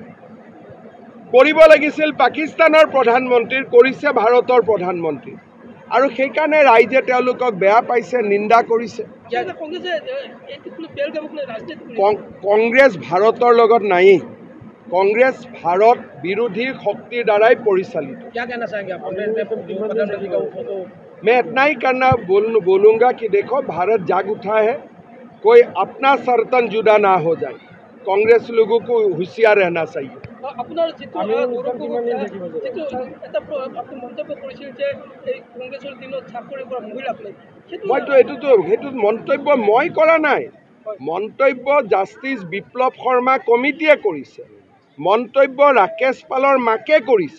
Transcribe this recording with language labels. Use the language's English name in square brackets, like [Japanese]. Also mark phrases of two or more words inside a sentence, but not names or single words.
[Assamese] কৰিব লাগিছিল পাকিস্তানৰ প্ৰধানমন্ত্ৰীৰ, কৰিছে ভাৰতৰ প্ৰধানমন্ত্ৰী। আৰু সেইকাৰণে ৰাইজে তেওঁলোকক বেয়া পাইছে, নিন্দা কৰিছে। কংগ্ৰেছ ভাৰতৰ লগত নায়েই, কংগ্ৰেছ ভাৰত বিৰোধী শক্তিৰ দ্বাৰাই পৰিচালিত। [Hindi] मैं इतना ही करना बोलूँगा कि देखो, भारत जाग उठा है, कोई अपना सरतन जुदा ना हो जाए। कांग्रेस लोगों को होशियार रहना चाहिए। [Assamese] আপোনাৰ যিটো এটা আপুনি মন্তব্য কৰিছিল যে এই কংগ্ৰেছৰ দিনত চাকৰি কৰা মহিলাক লৈ মইতো সেইটো মন্তব্য মই কৰা নাই। মন্তব্য জাষ্টিছ বিপ্লৱ শৰ্মা কমিটিয়ে কৰিছে। মন্তব্য ৰাকেশ পালৰ মাকে কৰিছে।